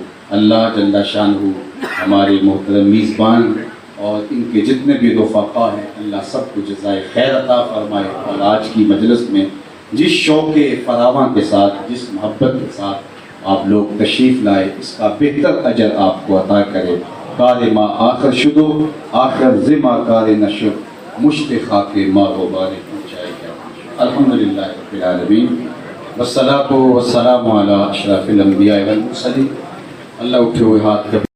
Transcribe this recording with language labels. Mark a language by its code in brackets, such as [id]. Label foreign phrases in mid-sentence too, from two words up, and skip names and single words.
[ur] اللہ جل شانہ ہمارے محترم میزبان اور ان کے جتنے بھی رفقا ہیں، اللہ سب کو جزائے خیر عطا فرمائے، اور آج کی مجلس میں جس شوق فراواں کے ساتھ، جس محبت کے ساتھ آپ لوگ تشریف لائے، اس کا بہتر اجر آپ کو عطا کرے۔ [fa] کار ما آخر شدو آخر زما کار نشد مشت خاک ما غبار [ur] پہنچائے گا۔ [ar] الحمدللہ رب العالمین، والصلاۃ والسلام علی اشرف الانبیاء والمرسلین۔ [ur] اللہ اٹھے ہوئے ہاتھ